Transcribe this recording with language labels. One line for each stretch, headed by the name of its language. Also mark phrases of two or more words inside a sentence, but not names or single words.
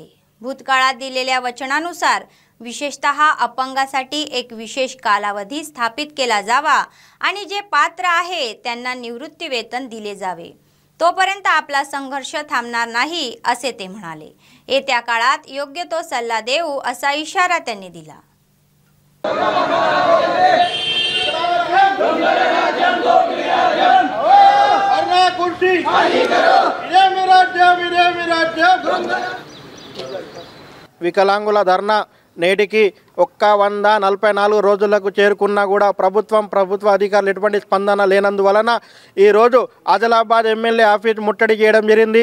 Marathi: भूतकाळात दिलेल्या वचनानुसार विशेषतः अपंगासाठी एक विशेष कालावधी स्थापित केला जावा आणि जे पात्र आहे त्यांना निवृत्ती वेतन दिले जावे। तोपर्यंत आपला संघर्ष थांबणार नाही असे ते म्हणाले। येत्या काळात योग्य तो सल्ला देऊ असा इशारा त्यांनी दिला।
Telugu: వికలాంగుల ధర్నా నేటికి 144 రోజులకు చేరుకున్నా కూడా ప్రభుత్వ అధికారులు ఎటువంటి స్పందన లేనందువలన ఈ రోజు ఆదిలాబాద్ ఎమ్మెల్యే ఆఫీస్ ముట్టడి చేయడం జరిగింది।